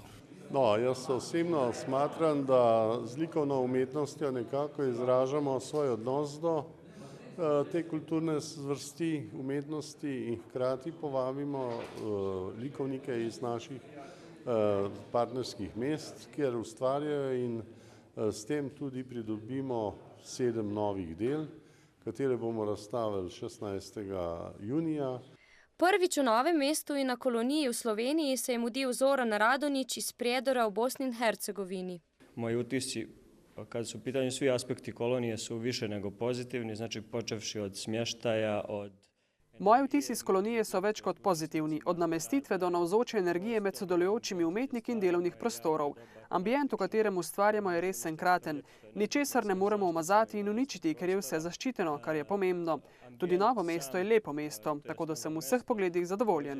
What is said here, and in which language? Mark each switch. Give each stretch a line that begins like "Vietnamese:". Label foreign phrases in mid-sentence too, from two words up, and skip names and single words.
Slovenian: No, jaz osebno smatram, da z likovno umetnostjo nekako izražamo svoj odnos do te kulturne zvrsti umetnosti in hkrati povabimo likovnike iz naših partnerskih mest, kjer ustvarjajo in s tem tudi pridobimo 7 novih del, katere bomo razstavili 16. junija. Prvič v Novem mestu in na koloniji v Sloveniji se je mudil Zoran Radonič iz Prijedora v Bosni in Hercegovini.
Serbian: Moji utisci, kad su u pitanju svi aspekti kolonije, su više nego pozitivni, znači počevši od smještaja, od...
Slovenian: Moji vtisi iz kolonije so več kot pozitivni, od namestitve do navzoče energije med sodelujočimi umetniki in delovnih prostorov. Ambient, v katerem ustvarjamo, je res enkraten. Ničesar ne moremo umazati in uničiti, ker je vse zaščiteno, kar je pomembno. Tudi Novo mesto je lepo mesto, tako da sem v vseh pogledih zadovoljen.